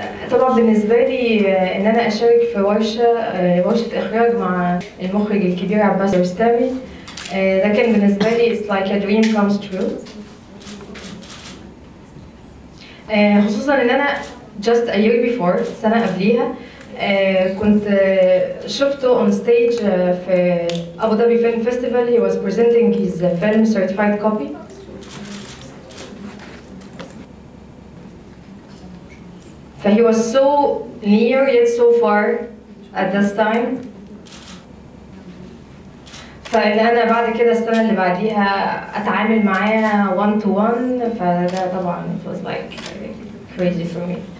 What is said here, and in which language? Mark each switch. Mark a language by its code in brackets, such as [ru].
[ar] طبعا بالنسبة لي إن أنا أشارك في ورشة إخراج مع المخرج الكبير عباس كيارostami. ده كان بالنسبة لي [en] it's like a dream comes true. [ar] خصوصا إن أنا [en] just a year before [ar] سنة قبليها كنت شفته [en] on stage [ar] في أبو ظبي Film Festival. [en] He was presenting his film certified copy. So he was so near yet so far at this time. [ar] فإن أنا بعد كده السنة اللي بعديها أتعامل معاه [en] one to one [ar] فده طبعا [en] it was like crazy for me.